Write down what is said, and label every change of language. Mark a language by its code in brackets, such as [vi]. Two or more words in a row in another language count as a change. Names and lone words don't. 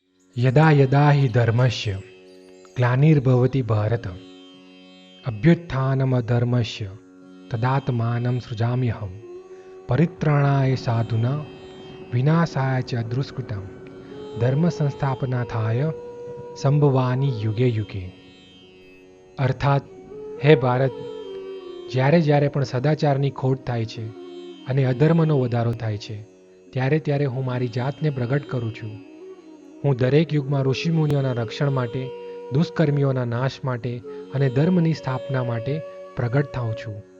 [sa] यदा यदा हि धर्मस्य ग्लानिर्भवति भारत अभ्युत्थानमधर्मस्य तदात्मानं सृजाम्यहं परित्राणाय साधूनां विनाशाय च दुष्कृतां धर्म संस्थापनार्थाय संभवानी युगे युगे. [gu] અર્થાત હે ભારત, જ્યારે જ્યારે પણ સદાચારની ખોટ થાય છે અને અધર્મનો વધારો થાય છે ત્યારે ત્યારે હું મારી જાતને પ્રગટ કરું છું. હું દરેક યુગમાં ઋષિમુનિઓના રક્ષણ માટે, દુષ્કર્મીઓના નાશ માટે અને ધર્મની સ્થાપના માટે પ્રગટ થાઉં છું.